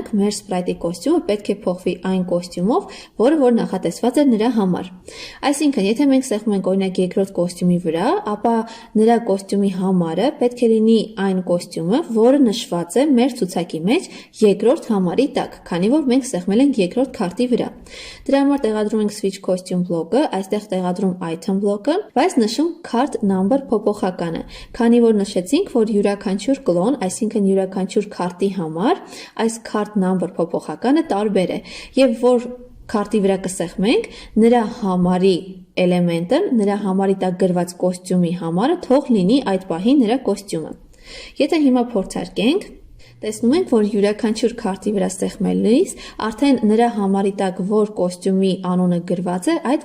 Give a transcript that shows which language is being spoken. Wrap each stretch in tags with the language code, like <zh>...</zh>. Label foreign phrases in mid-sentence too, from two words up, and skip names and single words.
<hy>մեր sprite-ի կոստյումը պետք է փոխվի այն կոստյումով, որը որ նախատեսված է նրա համար։ Այսինքն, եթե մենք սեղմում ենք օրինակ երկրորդ կոստյումի վրա, ապա նրա կոստյումի համարը պետք է լինի այն կոստյումը, որը նշված է մեր ցուցակի մեջ երկրորդ համարի տակ, քանի որ մենք սեղմել ենք երկրորդ քարտի վրա։ Դրա համար տեղադրում ենք</hy> <en>switch costume</en> <hy>բլոկը, այստեղ տեղադրում item բլոկը, բայց նշում</hy> <en>card number</en> <hy>փոփոխականը, քանի որ նշեցինք, որ յուրաքանչյուր կլոն, այսինքն յուրաքանչյուր քարտի համար այս</hy> <en>card number</en> <hy>փոփոխականը տարբեր է, եւ որ քարտի վրա կսեղմենք, նրա համարի էլեմենտը, նրա համարի տակ գրված կոստյումի համարը թող լինի այդ պահին նրա կոստյումը։ Եթե հիմա փորձարկենք, տեսնում ենք, որ յուրաքանչյուր քարտի վրա սեղմելիս արդեն նրա համարի տակ որ կոստյումի անունը գրված է, այդ</hy>